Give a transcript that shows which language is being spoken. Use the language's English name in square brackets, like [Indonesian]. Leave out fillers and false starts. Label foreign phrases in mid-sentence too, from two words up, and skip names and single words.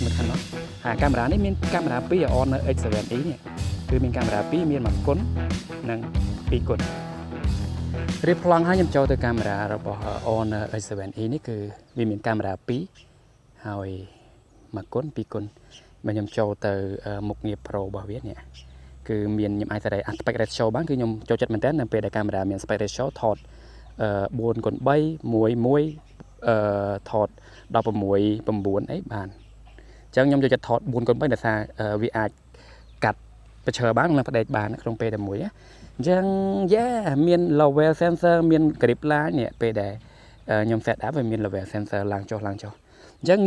[Khmer] នៅខាងនោះហើយកាមេរ៉ានេះមានកាមេរ៉ា2 Honor X7E នេះគឺមានកាមេរ៉ា2មាន1គុណនិង2គុណរៀបប្លង់ហើយខ្ញុំចូលទៅកាមេរ៉ារបស់ Honor X7E នេះគឺវាមានកាមេរ៉ា2ហើយ1គុណ2គុណបើខ្ញុំចូលទៅមុខងារ Pro របស់វានេះគឺមានខ្ញុំអាចតែ [English] aspect ratio [Khmer] បានគឺខ្ញុំចូលចិត្តមែនតើនៅពេលដែលកាមេរ៉ាមាន [English] aspect ratio [Khmer] ថត4:3 1:1ថត16:9អីបានអញ្ចឹងខ្ញុំចូលចិត្តថត4:3ដោយសារវាអាចកាត់ប្រឈើបាននិងផ្ដេកបានក្នុងពេលតែមួយអញ្ចឹងមាន [English] level sensor [Khmer] មាន [English] grip line [Khmer] នេះពេលដែលខ្ញុំ [English] set up [Khmer] វាមាន [English] level sensor [Khmer] ឡើងចុះអញ្ចឹងងា